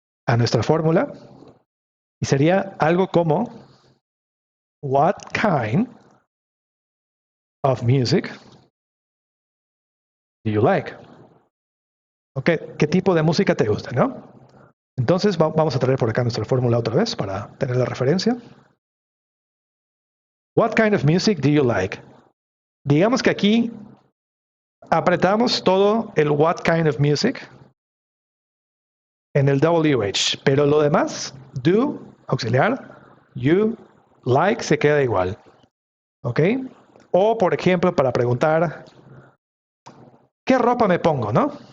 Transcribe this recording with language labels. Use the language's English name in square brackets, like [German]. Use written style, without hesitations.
[Spanish] a nuestra fórmula y sería algo como [English] What kind of music do you like? [Spanish] Okay, ¿qué tipo de música te gusta, no? Entonces vamos a traer por acá nuestra fórmula otra vez para tener la referencia. [English] What kind of music do you like? [Spanish] Digamos que aquí apretamos todo el [English] what kind of music [Spanish] en el WH, pero lo demás, do, auxiliar, you, like, se queda igual. ¿Ok? O, por ejemplo, para preguntar, ¿qué ropa me pongo, no?